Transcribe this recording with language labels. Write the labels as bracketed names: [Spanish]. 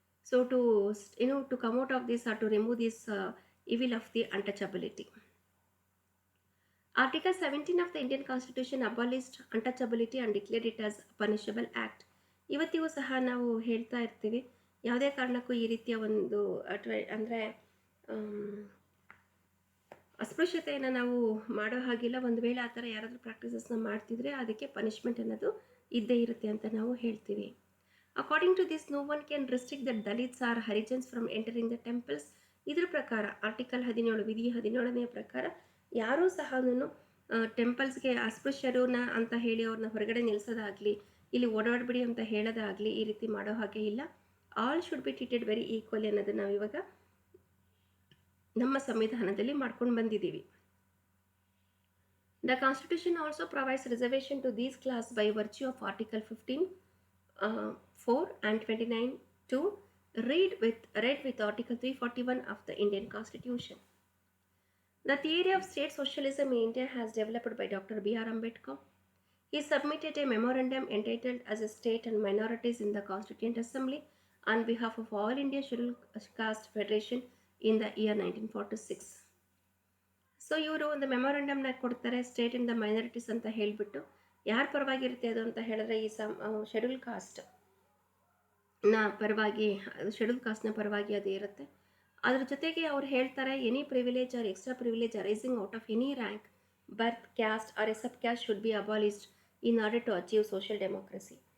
[English] So to come out of this or to remove this evil of the untouchability. Article 17 of the Indian Constitution abolished untouchability and declared it as a punishable act. [Kannada] ಇವತ್ತಿಗೂ ಸಹ ನಾವು ಹೇಳ್ತಾ ಇರ್ತೀವಿ, ಯಾವುದೇ ಕಾರಣಕ್ಕೂ ಈ ರೀತಿಯ ಒಂದು ಅಂದರೆ ಅಸ್ಪೃಶ್ಯತೆಯನ್ನು ನಾವು ಮಾಡೋ ಹಾಗಿಲ್ಲ. ಒಂದು ವೇಳೆ ಆ ಥರ ಯಾರಾದರೂ ಪ್ರಾಕ್ಟೀಸಸ್ನ ಮಾಡ್ತಿದ್ರೆ ಅದಕ್ಕೆ ಪನಿಷ್ಮೆಂಟ್ ಅನ್ನೋದು ಇದ್ದೇ ಇರುತ್ತೆ ಅಂತ ನಾವು ಹೇಳ್ತೀವಿ. [English] According to this, no one can restrict the Dalits or Harijans from entering the temples. [Kannada] ಇದರ ಪ್ರಕಾರ ಆರ್ಟಿಕಲ್ 17 ವಿಧಿ 17ನೇ ಪ್ರಕಾರ ಯಾರೂ ಸಹ ಟೆಂಪಲ್ಸ್ಗೆ ಅಸ್ಪೃಶ್ಯರುನ ಅಂತ ಹೇಳಿ ಅವ್ರನ್ನ ಹೊರಗಡೆ ನಿಲ್ಲಿಸೋದಾಗಲಿ, ಇಲ್ಲಿ ಓಡಾಡಬೇಡಿ ಅಂತ ಹೇಳೋದಾಗಲಿ ಈ ರೀತಿ ಮಾಡೋ ಹಾಗೆ ಇಲ್ಲ. [English] all should be treated very equally [Kannada] ಅನ್ನೋದು ನಾವು ಇವಾಗ ನಮ್ಮ ಸಂವಿಧಾನದಲ್ಲಿ ಮಾಡ್ಕೊಂಡು ಬಂದಿದ್ದೀವಿ. [English] The Constitution also provides reservation to these class by virtue of Article 15, 4 and 29 to read with Article 341 of the Indian Constitution. The theory of state socialism in India has developed by Dr. B.R. Ambedkar. He submitted a memorandum entitled as a State and Minorities in the Constituent Assembly on behalf of All India Scheduled Caste Federation in the year 1946. [Kannada] So ಇವರು ಒಂದು ಮೆಮೊರಂಡಮ್ನ ಕೊಡ್ತಾರೆ, state ಇಂದ minorities ಅಂತ ಹೇಳಿಬಿಟ್ಟು. ಯಾರ ಪರವಾಗಿರುತ್ತೆ ಅದು ಅಂತ ಹೇಳಿದ್ರೆ ಈ ಶೆಡ್ಯೂಲ್ ಕಾಸ್ಟ್ನ ಪರವಾಗಿ, ಶೆಡ್ಯೂಲ್ ಕಾಸ್ಟ್ನ ಪರವಾಗಿ ಅದು ಇರುತ್ತೆ. ಅದ್ರ ಜೊತೆಗೆ ಅವ್ರು ಹೇಳ್ತಾರೆ, [English] Any privilege or extra privilege arising out of any rank, birth, caste or a sub caste should be abolished in order to achieve social democracy.